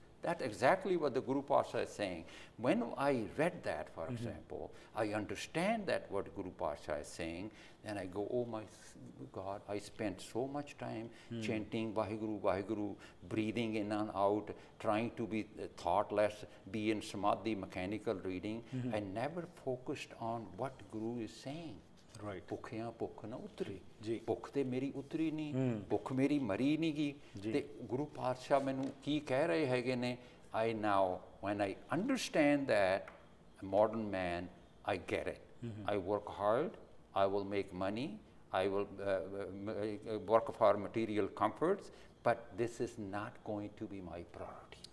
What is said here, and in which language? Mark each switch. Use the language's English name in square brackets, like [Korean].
[English] That's exactly what the Guru Pasha is saying. When I read that, for example, I understand that what Guru Pasha is saying, and I go, oh my God, I spent so much time chanting Vaheguru, Vaheguru, breathing in and out, trying to be thoughtless, be in samadhi, mechanical reading. I never focused on what Guru is saying. Right. [Punjabi] ਭੁੱਖਿਆਂ ਭੁੱਖ ਨਾ ਉਤਰੀ ਜੀ, ਭੁੱਖ ਤੇ ਮੇਰੀ ਉਤਰੀ ਨਹੀਂ, ਭੁੱਖ ਮੇਰੀ ਮਰੀ ਨਹੀਂ ਗਈ। ਤੇ ਗੁਰੂ ਪਾਤਸ਼ਾਹ ਮੈਨੂੰ ਕੀ ਕਹਿ ਰਹੇ ਹੈਗੇ ਨੇ, [English] I now, when I understand that, a modern man, I get it. I work hard, I will make money, I will work for material comforts, but this is not going to be my priority.